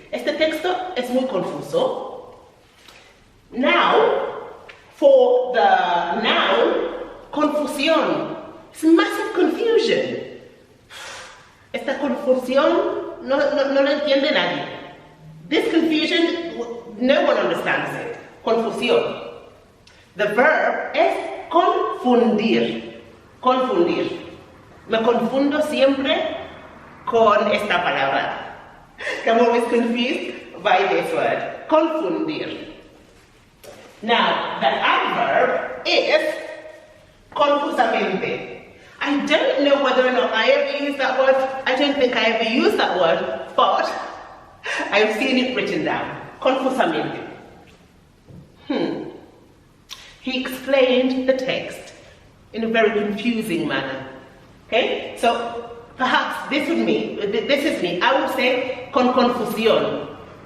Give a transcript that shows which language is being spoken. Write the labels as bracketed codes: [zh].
[es] Este texto es muy confuso. [en] Now, for the noun, [es] confusión. [en] It's massive confusion. [es] Esta confusión no la entiende nadie. [en] This confusion, no one understands it. Confusión. The verb es confundir. Confundir. [es] Me confundo siempre con esta palabra. [en] I'm always confused by this word. Confundir. Now, the adverb is confusamente. I don't know whether or not I ever use that word. I don't think I ever use that word, but I've seen it written down. Confusamente. He explained the text in a very confusing manner. Okay? So, perhaps this is me. I would say [es] con confusión.